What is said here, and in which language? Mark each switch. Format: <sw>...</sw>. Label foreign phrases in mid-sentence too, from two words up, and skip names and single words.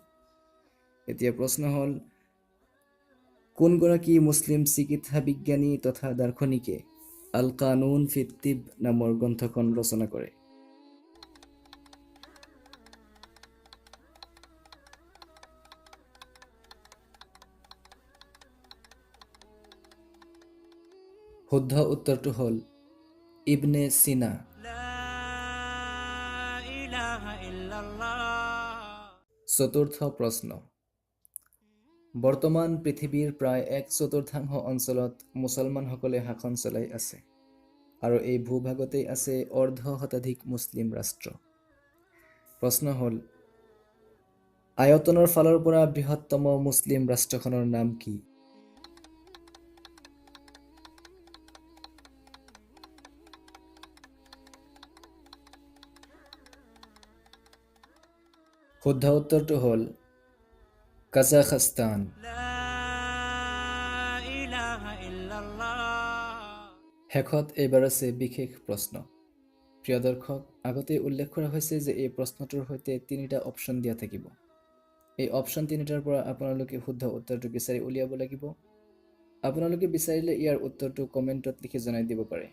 <as>এতিয়া প্ৰশ্ন হ'ল, কোনগৰাকী মুছলিম চিকিৎসা বিজ্ঞানী তথা দাৰ্শনিকে আল কানুন ফিত তিব নামৰ গ্ৰন্থখন ৰচনা কৰে? শুদ্ধ উত্তৰটো হ'ল ইবনে সিনা।</as> <ar>لا إله إلا الله</ar> <as>চতুৰ্থ প্ৰশ্ন, বৰ্তমান পৃথিৱীৰ প্ৰায় 1/4 অঞ্চলত মুছলমানসকলে শাসন চলাই আছে আৰু এই ভূভাগতেই আছে অৰ্ধ শতাধিক মুছলিম ৰাষ্ট্ৰ। প্ৰশ্ন হ'ল, আয়তনৰ ফালৰ পৰা বৃহত্তম মুছলিম ৰাষ্ট্ৰখনৰ নাম কি? শুদ্ধ উত্তৰটো হ'ল কাজাখস্তান।</as> <ar>لا إله إلا الله</ar> <as>শেষত এইবাৰ আছে বিশেষ প্ৰশ্ন। প্ৰিয় দৰ্শক, আগতেই উল্লেখ কৰা হৈছে যে এই প্ৰশ্নটোৰ সৈতে 3টা অপশ্যন দিয়া থাকিব। এই অপশ্যন 3টাৰ পৰা আপোনালোকে শুদ্ধ উত্তৰটো বিচাৰি উলিয়াব লাগিব। আপোনালোকে বিচাৰিলে ইয়াৰ উত্তৰটো কমেণ্টত লিখি জনাই দিব পাৰে।</as>